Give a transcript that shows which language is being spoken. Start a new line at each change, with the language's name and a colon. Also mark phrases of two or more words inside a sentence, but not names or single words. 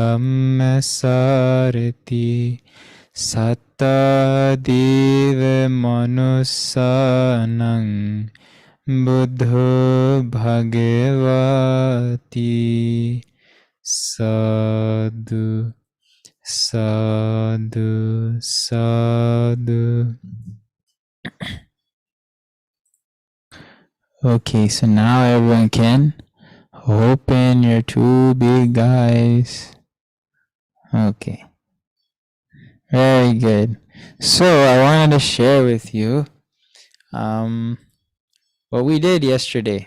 Pali: dhammasarati satta deva manusanang buddho bhagavati. Sadhu, sadhu, sadhu.
English: Okay, so now everyone can open your two big eyes. Okay. Very good. So I wanted to share with you what we did yesterday.